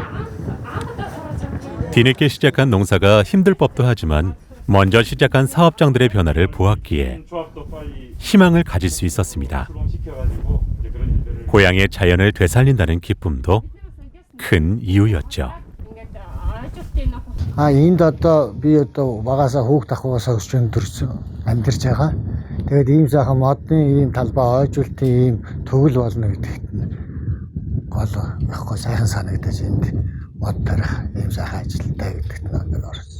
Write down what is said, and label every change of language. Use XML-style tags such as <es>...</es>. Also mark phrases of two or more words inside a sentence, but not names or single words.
<ko>뒤늦게 시작한 농사가 힘들 법도 하지만 먼저 시작한 사업장들의 변화를 보았기에 희망을 가질 수 있었습니다. 고향의 자연을 되살린다는 기쁨도 큰 이유였죠.</ko> <mn>Энд одоо би одоо багасаа хүүхд ахуйсаа өсч амьдарч байгаа. Тэгээд ийм сайхан модны ийм талбай ойжуултын ийм төгөл болно гэдэгт нь гол яахгүй сайхан санагдаж энд мод тарих ийм сайхан ажилттай гэдэгт нь орсон.</mn>